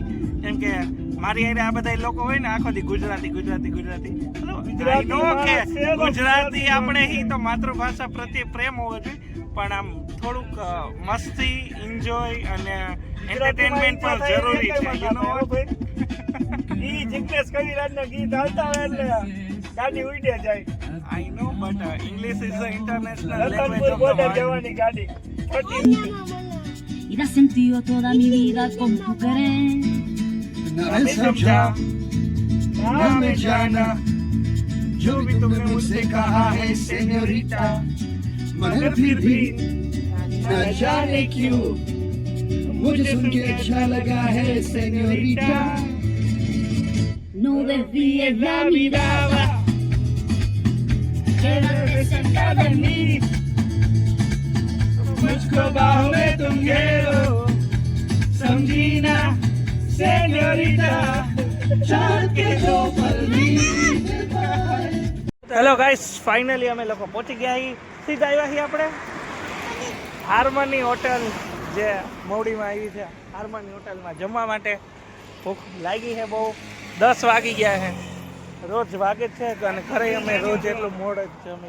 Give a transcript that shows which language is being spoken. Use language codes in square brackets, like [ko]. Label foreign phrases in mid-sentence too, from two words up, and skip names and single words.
[gu] કેમ કે મારી હારે આ બધા લોકો હોય ને આખો દી ગુજરાતી ગુજરાતી ગુજરાતી ગુજરાતી આપણે હી તો માતૃભાષા પ્રત્યે પ્રેમ હોવો જોઈએ, પણ આમ થોડુંક મસ્તી એન્જોય અને એન્ટરટેનમેન્ટ પણ જરૂરી છે. [en] you know [gu] ઈ જિગ્નેશ કવિરાજના ગીત આવતા હોય એટલે ગાડી ઉડે જાય. [en] I know, but English is the international language of the world. [gu] જવાની ગાડી [es] y da sentido toda mi vida con tu querer. [hi] न समझा न मैं जाना जो भी तुमने मुझसे कहा है सेñorita, मगर फिर भी न जाने क्यों मुझे सुन के अच्छा लगा है señorita. [es] No desvíes la mirada, quédate sentada en mí, [hi] मुझको बाहों में तुम घेरो, समझी ना señorita, चांद के दो पल में. [en] hello guys, [gu] ફાઇનલી અમે લોકો પહોંચી ગયા છીએ. સીધા આવ્યા છીએ આપણે હાર્મની હોટલ, જે મોવડીમાં આવી છે. હાર્મની હોટલમાં જમવા માટે ભૂખ લાગી છે બહુ. 10 વાગી ગયા છે, રોજ વાગે જ છે, અને ઘરે અમે રોજ એટલું મોડ જ જમી.